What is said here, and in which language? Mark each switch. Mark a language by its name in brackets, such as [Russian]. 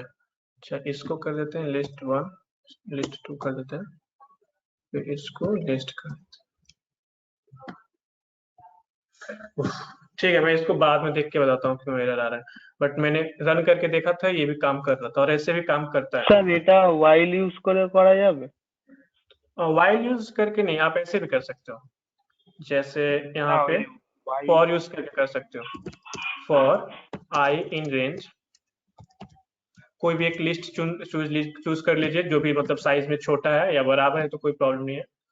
[Hindi] अच्छा, इसको कर देते हैं लिस्ट 1 लिस्ट 2 कर देते हैं, फिर इसको लिस्ट कर देते हैं। ठीक है, मैं इसको बाद में देख के बताता हूँ क्यों एरर आ रहा है, बट मैंने रन करके देखा था, ये भी काम कर रहा था और ऐसे भी काम करता है। [Bangla] স্যার এটা while use করে করা যাবে? [Hindi] वाइल यूज करके नहीं, आप ऐसे भी कर सकते हो। जैसे यहाँ पे फॉर यूज करके कर सकते हो। फॉर आई इन रेंज, कोई भी एक लिस्ट चूज कर लीजिए जो भी मतलब साइज में छोटा है या बराबर है तो कोई प्रॉब्लम नहीं है।